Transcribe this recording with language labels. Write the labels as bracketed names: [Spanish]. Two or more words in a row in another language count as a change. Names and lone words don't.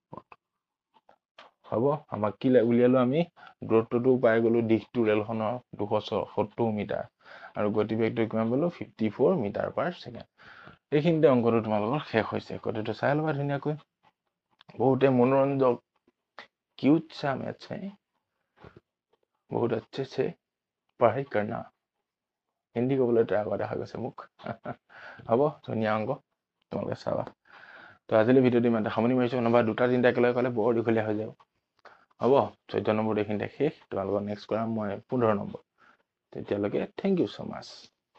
[Assamese] হ'ব আমাক কি উলিয়ালো আমি দূৰত্বটো পাই গলো দিশটো ৰেলখনৰ 270 মিটাৰ আৰু গতিবেগটো কিমান পালো 54 [English] metre per second [Assamese] এইখিনিতে অংকটো তোমালোকৰ শেষ হৈছে গতিটো চাই ল'বা ধুনীয়াকৈ বহুতে মনোৰঞ্জক [Hindi] क्यूट सा मैच है बहुत अच्छे से पढ़ाई करना हिंदी [Assamese] ক'বলৈ ট্ৰাই কৰা দেখা গৈছে মোক হ'ব ধুনীয়া অংক তোমালোকে চাবা তো আজিলৈ ভিডিঅ'টো ইমানতে সামৰণি মাৰিছোঁ নহবা দুটা তিনিটা একেলগে ক'লে বৰ দীঘলীয়া হৈ যাব হ'ব 14 নম্বৰ এইখিনিতে শেষ তোমালোকৰ নেক্সট কৰাম মই 15 নম্বৰ তেতিয়ালৈকে [English] thank you so much